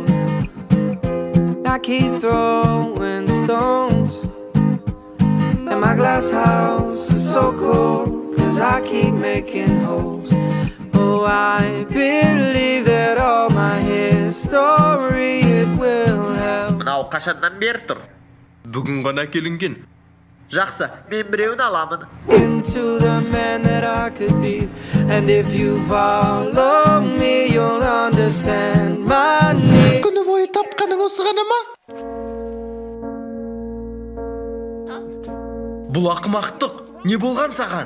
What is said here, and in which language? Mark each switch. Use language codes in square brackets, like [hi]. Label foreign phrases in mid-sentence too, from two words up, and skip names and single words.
[en] I keep throwing stones, and my glass house is so cold, 'cause I keep making holes. Oh, I believe that all my history it will help. [kk] Мынау қашаннан бері тұр? Бүгін ғана келінген. Жақсы, мен біреуін аламын. [en] Into the man that I could be, and if you follow me, you'll understand my need. [kk] Күні бойы тапқаның осы ғана ма? Бұл ақымақтық. Не болған саған?